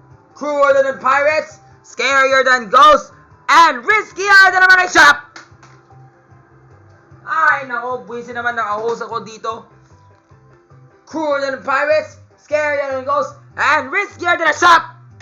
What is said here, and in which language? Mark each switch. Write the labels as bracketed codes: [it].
[en] Crueler than pirates, scarier than ghosts, and riskier than a money shop. [tl] Ay, nako, buwisi naman naka-host ako dito. [en] Crueler than pirates, scarier than ghosts, and riskier than a shop.